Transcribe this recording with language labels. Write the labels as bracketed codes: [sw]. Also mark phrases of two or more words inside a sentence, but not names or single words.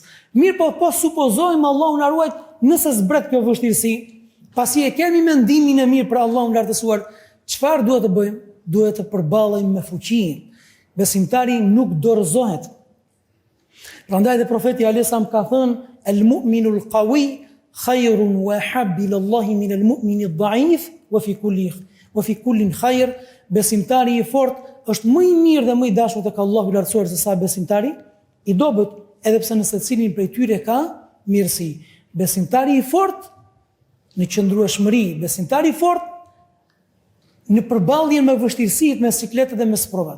[sq] Mirë po supozojmë Allahun na ruajt nëse zbret kjo vështirësi, pasi e kemi mendimin e mirë për Allahun lartësuar, çfarë duhet të bëjmë? Duhet të përballejmë me fuqinë. Besimtari nuk dorëzohet. Prandaj dhe profeti Alesam ka thënë [ar] المؤمن القوي خير وأحب إلى الله من المؤمن الضعيف وفي كل خير. [sq] Besimtari i fortë është më i mirë dhe më i dashur tek Allahu i lartësuar se sa besimtari i dobët, edhe pse në secilin prej tyre ka mirësi. Besimtari i fortë në qëndrueshmëri, besimtari i fortë në përballjen me vështirësitë, me sikletet dhe me sprovat.